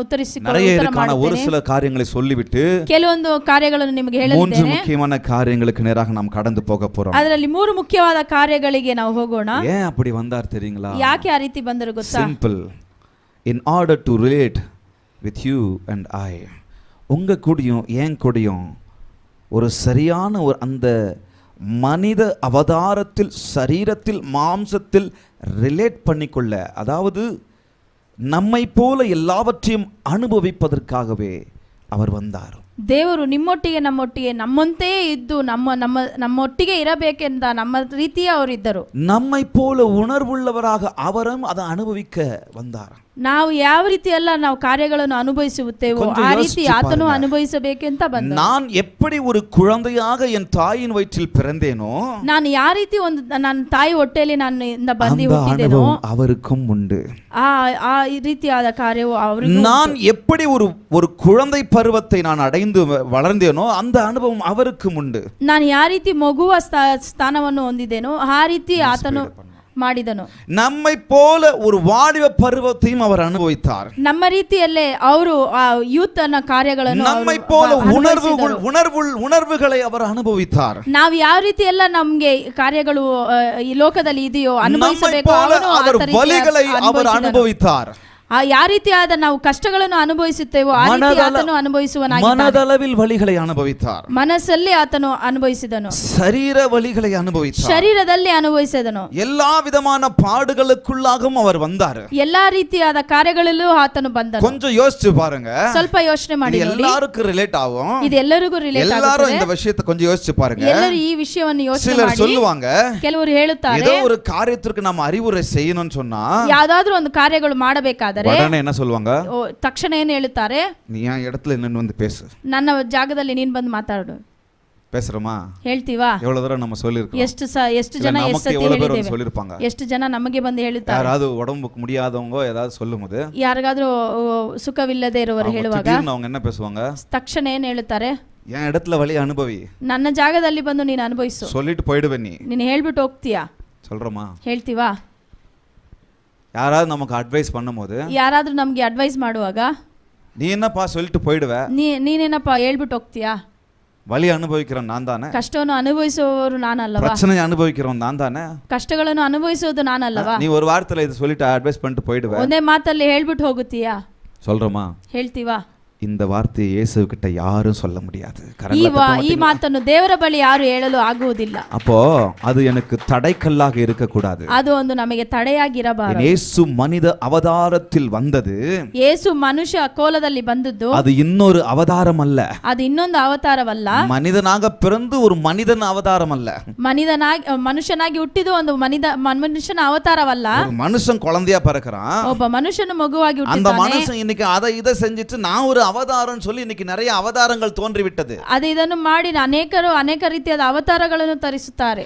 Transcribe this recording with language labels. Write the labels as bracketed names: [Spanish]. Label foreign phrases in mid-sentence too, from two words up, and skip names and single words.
[Tamil] நிறைய ஒரு சில காரியங்களை சொல்லிவிட்டு [Kannada] ಕೆಲವೊಂದು ಕಾರ್ಯಗಳನ್ನು ನಿಮಗೆ [Tamil] மூன்று முக்கியமான காரியங்களுக்கு நேராக நாம் கடந்து போக போறோம். [Kannada] ಅದರಲ್ಲಿ ಮೂರು ಮುಖ್ಯವಾದ ಕಾರ್ಯಗಳಿಗೆ ನಾವು ಹೋಗೋಣ. [Tamil] ஏன் அப்படி வந்தார் தெரியுங்களா? [Kannada] ಯಾಕೆ ಆ ರೀತಿ ಬಂದರು ಗೊತ್ತಾ? [English] Simple. In order to relate with you and I. [Tamil] உங்கள் கூடயும் என் கூடயும் ஒரு சரியான ஒரு அந்த மனித அவதாரத்தில் சரீரத்தில் மாம்சத்தில் ரிலேட் பண்ணிக்கொள்ள, அதாவது நம்மை போல எல்லாவற்றையும் அனுபவிப்பதற்காகவே அவர் வந்தார். [Kannada] ದೇವರು ನಿಮ್ಮೊಟ್ಟಿಗೆ ನಮ್ಮಂತೆಯೇ ಇದ್ದು ನಮ್ಮೊಟ್ಟಿಗೆ ಇರಬೇಕೆಂದ ನಮ್ಮ ರೀತಿಯ ಅವರಿದ್ದರು. [Tamil] நம்மை போல உணர்வுள்ளவராக அவரும் அதை அனுபவிக்க வந்தார். [Kannada] ನಾವು ಯಾವ ರೀತಿ ಎಲ್ಲ ನಾವು ಕಾರ್ಯಗಳನ್ನು ಅನುಭವಿಸುತ್ತೇವೋ ಆ ರೀತಿ ಆತನು ಅನುಭವಿಸಬೇಕೆಂತ ಬಂದ. [Tamil] நான் எப்படி ஒரு குழந்தையாக என் தாயின் வயிற்றில் பிறந்தேனோ, [Kannada] ನಾನು ಯಾವ ರೀತಿ ಒಂದು ನನ್ನ ತಾಯಿ ಹೊಟ್ಟೆಯಲ್ಲಿ ನಾನು ಬಂದು ಹುಟ್ಟಿದೆನೋ [Tamil] அவருக்கும் உண்டு. [Kannada] ಆ ರೀತಿಯಾದ ಕಾರ್ಯವು ಅವರಿಗೂ. [Tamil] நான் எப்படி ஒரு குழந்தை பருவத்தை நான் அடைந்து வளர்ந்தேனோ அந்த அனுபவம் அவருக்கும் உண்டு. [Kannada] ನಾನು ಯಾವ ರೀತಿ ಮಗುವ ಸ್ಥಾನವನ್ನು ಹೊಂದಿದ್ದೇನೋ ಆ ರೀತಿ ಆತನು ಮಾಡಿದನು. [Tamil] நம்மை போல ஒரு வாலிப பருவத்தையும் அவர் அனுபவித்தார். [Kannada] ನಮ್ಮ ರೀತಿಯಲ್ಲೇ ಅವರು ಯೂತ್ ಅನ್ನ ಕಾರ್ಯಗಳನ್ನು, [Tamil] நம்மை போல உணர்வுகளை அவர் அனுபவித்தார். [Kannada] ನಾವು ಯಾವ ರೀತಿ ಎಲ್ಲ ನಮಗೆ ಕಾರ್ಯಗಳು ಈ ಲೋಕದಲ್ಲಿ ಇದೆಯೋ ಅನುಭವಿಸಬೇಕು, [Tamil] அவர் வலிகளை அவர் அனுபவித்தார். [Kannada] ಯಾವ ರೀತಿಯಾದ ನಾವು ಕಷ್ಟಗಳನ್ನು ಅನುಭವಿಸುತ್ತೇವೋ ಆ ರೀತಿ ಆತನು ಅನುಭವಿಸುವನಾಗಿದ್ದಾನೆ. [Tamil] மனதளவில் வலிகளை அனுபவித்தார். [Kannada] ಮನಸ್ಸಲ್ಲಿ ಆತನು ಅನುಭವಿಸಿದನು. [Tamil] சரீர வலிகளை அனுபவித்தார். [Kannada] ಶರೀರದಲ್ಲಿ ಅನುಭವಿಸಿದನು. [Tamil] எல்லா விதமான பாடுகளுக்குள்ளாகவும் அவர் வந்தார். [Kannada] ಎಲ್ಲಾ ರೀತಿಯಾದ ಕಾರ್ಯಗಳಲ್ಲೂ ಆತನು ಬಂದನು. [Tamil] கொஞ்சம் யோசிச்சு பாருங்க, [Kannada] ಸ್ವಲ್ಪ ಯೋಚನೆ ಮಾಡಿ ನೋಡಿ. [Tamil] எல்லாருக்கும் ரிலேட் ஆகும். [Kannada] ಇದು ಎಲ್ಲರಿಗೂ ರಿಲೇಟ್ ಆಗುತ್ತೆ. [Tamil] எல்லாரும் இந்த விஷயத்தை கொஞ்சம் யோசிச்சு பாருங்க. [Kannada] ಎಲ್ಲರೂ ಈ ವಿಷಯವನ್ನು ಯೋಚನೆ [Tamil] சிலர் [Kannada] ಮಾಡಿ. [Tamil] சொல்லுவாங்க, [Kannada] ಕೆಲವರು ಹೇಳುತ್ತಾರೆ, [Tamil] ஏதோ ஒரு காரியத்திற்கு நாம் அறிவுரை செய்யணும்னு சொன்னா [Kannada] ಯಾವ್ದಾದ್ರೂ ಒಂದು ಕಾರ್ಯಗಳು ಮಾಡಬೇಕಾದರೆ [Tamil] உடனே என்ன சொல்லுவாங்க, [Kannada] ತಕ್ಷಣ ಏನು ಹೇಳುತ್ತಾರೆ, [Tamil] நீ என் இடத்துல என்னன்னு வந்து பேசு, [Kannada] ನನ್ನ ಜಾಗದಲ್ಲಿ ನೀನು ಬಂದು ಮಾತಾಡು. [Tamil] பேசுறோமா? [Kannada] ಹೇಳ್ತೀವಾ? [Tamil] எவ்வளவு தூரம் நம்ம சொல்லிருக்கோம்? [Kannada] ಎಷ್ಟು ಜನ [Tamil] சொல்லிருப்பாங்க. [Kannada] ಎಷ್ಟು ಜನ ನಮಗೆ ಬಂದು ಹೇಳುತ್ತಾರೆ. [Tamil] ಯಾರಾவது உடம்புக்கு முடியாதவங்க ஏதாவது சொல்லும்போது, [Kannada] ಯಾರಿಗಾದ್ರೂ ಸುಖವಿಲ್ಲದೆ ಇರುವವರು ಹೇಳುವಾಗ [Tamil] அவங்க என்ன பேசுவாங்க, [Kannada] ತಕ್ಷಣ ಏನು ಹೇಳುತ್ತಾರೆ, [Tamil] என் இடத்துல வலி அனுபவி, [Kannada] ನನ್ನ ಜಾಗದಲ್ಲಿ ಬಂದು ನೀನು ಅನುಭವಿಸು, [Tamil] சொல்லிட்டு போயிடுவே, [Kannada] ನೀನು ಹೇಳ್ಬಿಟ್ಟು ಹೋಗ್ತೀಯಾ? [Tamil] சொல்றோமா? [Kannada] ಹೇಳ್ತೀವಾ? [Tamil] யாராவது நமக்கு அட்வைஸ் பண்ணும்போது, [Kannada] ಯಾರಾದ್ರೂ ನಮಗೆ ಅಡ್ವೈಸ್ ಮಾಡುವಾಗ, [Tamil] நீ என்னப்பா சொல்லிட்டு போயிடுவே, [Kannada] ನೀನೇನಪ್ಪ ಹೇಳ್ಬಿಟ್ಟು ಹೋಗ್ತೀಯಾ? [Tamil] வலி அனுபவிக்கிறவன் நான் தானே, [Kannada] ಕಷ್ಟವನ್ನು ಅನುಭವಿಸುವವರು ನಾನಲ್ಲವಾ, [Tamil] பிரச்சனை அனுபவிக்கிறவன் நான் தானே, [Kannada] ಕಷ್ಟಗಳನ್ನು ಅನುಭವಿಸುವುದು ನಾನಲ್ಲವಾ? [Tamil] நீ ஒரு வாரத்துல இது சொல்லிட்டு அட்வைஸ் பண்ணிட்டு போயிடுவே, [Kannada] ಒಂದೇ ಮಾತಲ್ಲಿ ಹೇಳ್ಬಿಟ್ಟು ಹೋಗುತ್ತೀಯಾ? [Tamil] சொல்றோமா? [Kannada] ಹೇಳ್ತೀವಾ? [Tamil] இந்த வார்த்தையை இயேசு கிட்ட யாரும் சொல்ல முடியாது. [Kannada] ಈ ಮಾತನ್ನು ದೇವರ ಬಳಿ ಯಾರು ಹೇಳಲು ಆಗುವುದಿಲ್ಲ. [Tamil] அப்போ அது எனக்கு தடைக்கல்லாக இருக்க கூடாது. [Kannada] ಅದು ಒಂದು ನಮಗೆ ತಡೆಯಾಗಿರಬಾರದು. [Tamil] இயேசு மனித அவதாரத்தில் வந்தது, [Kannada] ಯೇಸು ಮನುಷ್ಯ ಕೋಲದಲ್ಲಿ ಬಂದದ್ದು, [Tamil] அது இன்னொரு அவதாரம் அல்ல. [Kannada] ಅದು ಇನ್ನೊಂದು ಅವತಾರವಲ್ಲ. [Tamil] மனிதனாக பிறந்து ஒரு மனிதன் அவதாரம் அல்ல. [Kannada] ಮನುಷ್ಯನಾಗಿ ಹುಟ್ಟಿದ ಒಂದು ಮನುಷ್ಯನ ಅವತಾರವಲ್ಲ. [Tamil] ஒரு மனுஷன் குழந்தையா பிறக்கிறான், [Kannada] ಒಬ್ಬ ಮನುಷ್ಯನು ಮಗುವಾಗಿ [Tamil] அந்த [Kannada] ಹುಟ್ಟಿದ್ದಾನೆ. [Tamil] மனுஷன் இன்னைக்கு அதை இதை செஞ்சுட்டு நான் ஒரு அவதாரம் சொல்லி இன்னைக்கு நிறைய அவதாரங்கள் தோன்றிவிட்டது. [Kannada] ಅದು ಇದನ್ನು ಮಾಡಿ ಅನೇಕ ರೀತಿಯಾದ ಅವತಾರಗಳನ್ನು ತರಿಸುತ್ತಾರೆ.